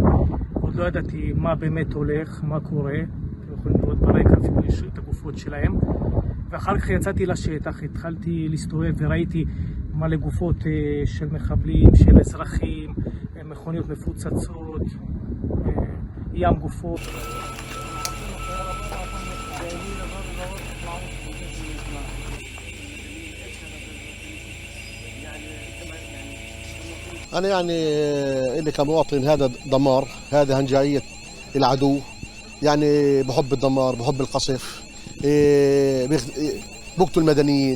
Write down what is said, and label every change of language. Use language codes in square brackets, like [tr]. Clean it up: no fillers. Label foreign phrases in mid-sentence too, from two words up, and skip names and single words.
[he] עוד לא ידעתי מה באמת הולך, מה קורה. אתם יכולים לראות ברקע אפילו את הגופות שלהם. ואחר כך יצאתי לשטח, התחלתי להסתובב וראיתי מלא גופות של מחבלים, של אזרחים, מכוניות מפוצצות, ים גופות. [ar] أنا يعني إلي كمواطن هذا دمار، هذا هنجائية العدو، يعني بحب الدمار، بحب القصف، بقتل المدنيين.